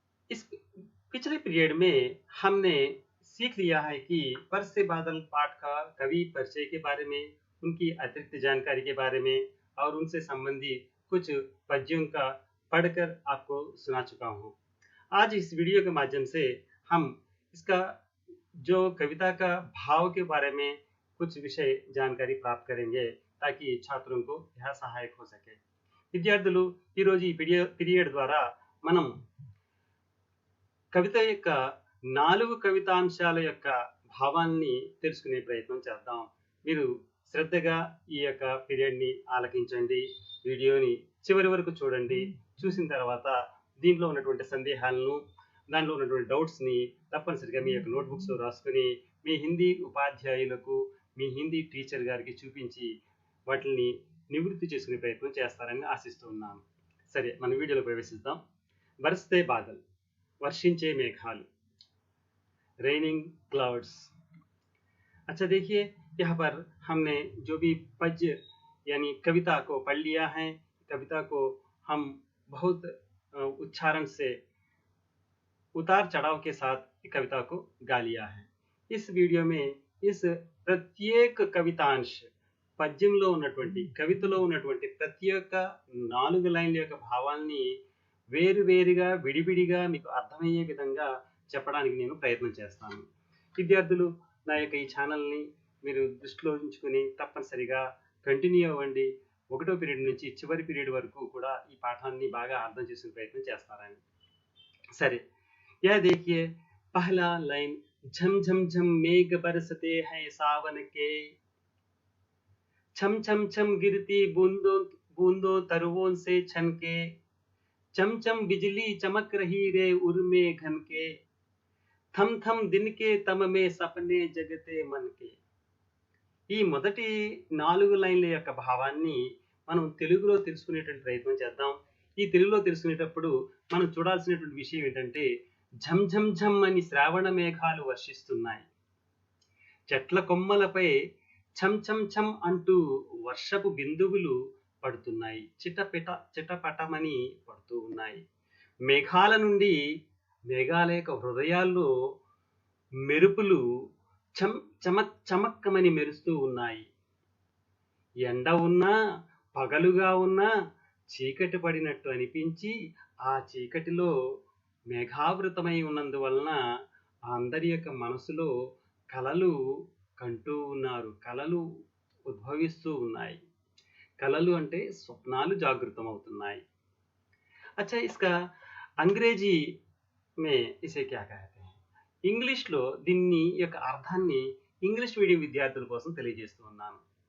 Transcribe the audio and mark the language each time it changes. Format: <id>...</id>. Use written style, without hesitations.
<hi>इस पिछले पीरियड में हमने सीख लिया है कि बरसे बादल पाठ का कवि परिचय के बारे में, उनकी अतिरिक्त जानकारी के बारे में और उनसे संबंधी कुछ पद्यों का पढ़कर आपको सुना चुका हूँ। आज इस वीडियो के माध्यम से हम इसका जो कविता का भाव के बारे में कुछ विषय जानकारी प्राप्त करेंगे ताकि छात्रों को यह सहायक हो सके।</hi> <te>విద్యార్థులు ఈరోజు ఈ పీరియడ్ ద్వారా మనం కవిత యొక్క 4 కవితాంశాల యొక్క భావాన్ని తెలుసుకునే ప్రయత్నం చేద్దాం. మీరు శ్రద్ధగా ఈ యొక్క పీరియడ్ని ఆలకించండి, వీడియోని చివరి వరకు చూడండి. చూసిన తర్వాత దీంట్లో ఉన్నటువంటి సందేహాలను, దాంట్లో ఉన్నటువంటి డౌట్స్ని తప్పనిసరిగా మీ యొక్క నోట్బుక్స్లో రాసుకొని మీ హిందీ ఉపాధ్యాయులకు, మీ హిందీ టీచర్ గారికి చూపించి వాటిని నివృత్తి చేసుకునే ప్రయత్నం చేస్తారని ఆశిస్తూ ఉన్నాను. సరే, మన వీడియోలో ప్రవేశిద్దాం. బరస్తే బాదల్, వర్షించే మేఘాలు,</te> <en>Raining clouds.</en> <hi>अच्छा देखिए, यहाँ पर हमने जो भी पद्य यानी कविता को पढ़ लिया है। कविता को हम बहुत उच्चारण से, उतार चढ़ाव के साथ कविता को गा लिया है। इस वीडियो में इस प्रत्येक कवितांश,</hi> <te>పద్యంలో ఉన్నటువంటి, కవితలో ఉన్నటువంటి ప్రత్యేక 4 లైన్ల యొక్క భావాన్ని వేరువేరుగా, విడివిడిగా మీకు అర్థమయ్యే విధంగా చెప్పడానికి నేను ప్రయత్నం చేస్తాను. విద్యార్థులు, నా యొక్క ఈ ఛానల్ని మీరు దృష్టిలో ఉంచుకుని తప్పనిసరిగా కంటిన్యూ అవ్వండి. 1వ పీరియడ్ నుంచి చివరి పీరియడ్ వరకు కూడా ఈ పాఠాన్ని బాగా అర్థం చేసుకునే ప్రయత్నం చేస్తారని.</te> <hi>సరే, यह देखिए पहला लाइन, झम झम झम मेघ बरसते हैं सावन के, छम छम छम गिरती बूंदों बूंदों तरुओं से छनके, चम चम बिजली चमक रही रे उर्मे घन के, थम थम दिन के तम में सपने जगते मन के।</hi> <te>ఈ మొదటి 4 లైన్ల యొక్క భావాన్ని మనం తెలుగులో తెలుసుకునేటువంటి ప్రయత్నం చేద్దాం. ఈ తెలుగులో తెలుసుకునేటప్పుడు మనం చూడాల్సినటువంటి విషయం ఏంటంటే, ఝం ఝం ఝం అని శ్రావణ మేఘాలు వర్షిస్తున్నాయి. చెట్ల కొమ్మలపై ఛం ఛం ఛం అంటూ వర్షపు బిందువులు పడుతున్నాయి. చిటపటమని పడుతూ ఉన్నాయి. మేఘాల నుండి, మేఘాల యొక్క హృదయాల్లో మెరుపులు చమక్ చమక్కమని మెరుస్తూ ఉన్నాయి. ఎండ ఉన్నా, పగలుగా ఉన్నా చీకటి పడినట్టు అనిపించి, ఆ చీకటిలో మేఘావృతమై ఉన్నందువలన అందరి యొక్క మనసులో కలలు కంటూ ఉన్నారు. కలలు ఉద్భవిస్తూ ఉన్నాయి. కలలు అంటే స్వప్నాలు జాగృతం అవుతున్నాయి.</te> <hi>अच्छा, इसका अंग्रेजी में इसे क्या कहते हैं?</hi> <te>ఇంగ్లీష్లో దీన్ని యొక్క అర్థాన్ని ఇంగ్లీష్ మీడియం విద్యార్థుల కోసం తెలియజేస్తూ ఉన్నాను.</te>